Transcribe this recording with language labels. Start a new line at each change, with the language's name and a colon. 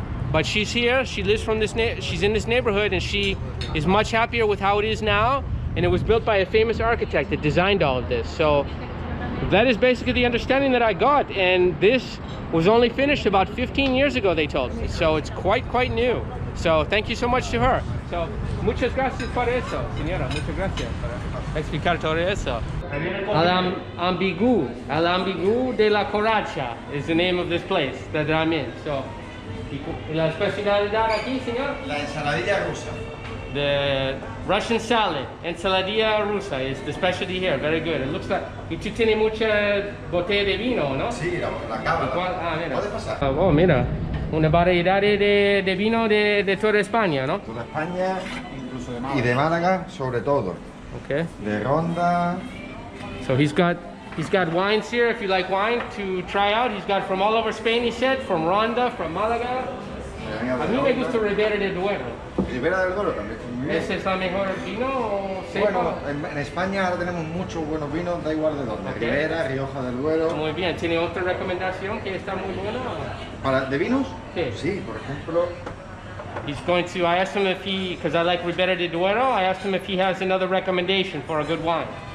English: But she's here, she lives from she's in this neighborhood, and she is much happier with how it is now. And it was built by a famous architect that designed all of this. So that is basically the understanding that I got. And this was only finished about 15 years ago, they told me. So it's quite new. So thank you so much to her.
Spanish: So muchas gracias por eso, señora. Muchas gracias por explicar todo eso.
English: Al Ambigu de la Coracha is the name of this place that I'm in.
Spanish: So, la especialidad aquí, señor? La ensaladilla rusa.
English: The Russian salad, ensaladilla rusa, is the specialty here. Very good. It looks like
Spanish: y tú tienes mucha botella de vino, ¿no? Sí, la cámara. Mira. ¿Puede pasar? Oh, mira. Una variedad de vino de toda España, ¿no? Toda España, incluso de Málaga. Y de Málaga, sobre todo.
English: Okay.
Spanish: De Ronda.
English: So he's got wines here, if you like wine, to try out. He's got from all over Spain, he said, from Ronda, from Málaga.
Spanish: A mí me gusta Ribera del Duero. Ribera del Duero también. ¿Ese es el mejor vino o seco? Bueno, en España ahora tenemos muchos buenos vinos, da igual de dónde.
English: Okay.
Spanish: Ribera, Rioja del Duero. Muy bien. ¿Tiene otra recomendación que está muy buena? ¿De vinos? Sí. Sí, por ejemplo.
English: I asked him if because I like Ribera del Duero, I asked him if he has another recommendation for a good wine.